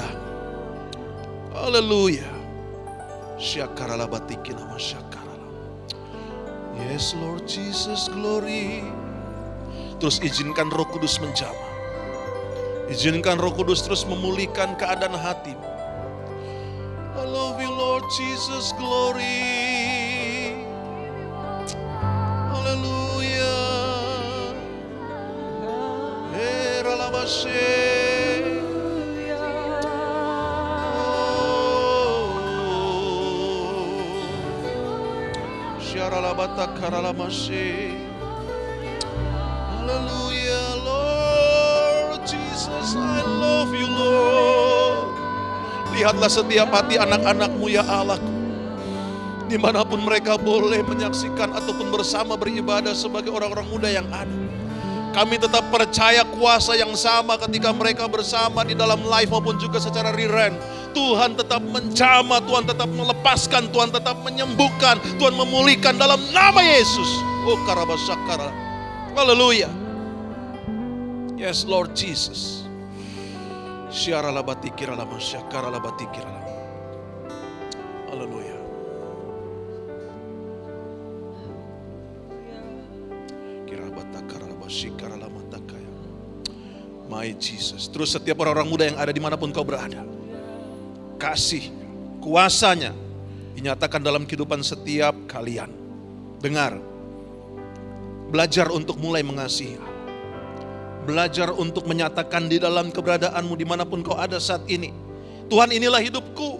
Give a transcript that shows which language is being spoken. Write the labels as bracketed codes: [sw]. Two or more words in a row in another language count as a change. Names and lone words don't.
[id] Haleluya. Syakarala batiki nama syakarala. [en] Yes Lord Jesus, glory. [id] Terus izinkan Roh Kudus menjamah. Izinkan Roh Kudus terus memulihkan keadaan hatimu. [en] I love you Lord Jesus, glory. Haleluya. Heralabashe. Haleluya Lord Jesus, I love you Lord. [id] Lihatlah setiap hati anak-anakmu ya Allah, dimanapun mereka boleh menyaksikan ataupun bersama beribadah sebagai orang-orang muda yang ada. Kami tetap percaya kuasa yang sama ketika mereka bersama di dalam live maupun juga secara rerun. Tuhan tetap menjamah, Tuhan tetap melepaskan, Tuhan tetap menyembuhkan, Tuhan memulihkan dalam nama Yesus. Oh karabasakara. Haleluya. [en] Yes Lord Jesus. Syarala batikirala masyakarala batikirala. [id] Haleluya. Kirabatakara basyikarala matakaya. [en] My Jesus. [id] Terus setiap orang-orang muda yang ada dimanapun kau berada, kasih kuasanya dinyatakan dalam kehidupan setiap kalian. Dengar, belajar untuk mulai mengasihi. Belajar untuk menyatakan di dalam keberadaanmu dimanapun kau ada saat ini, Tuhan inilah hidupku.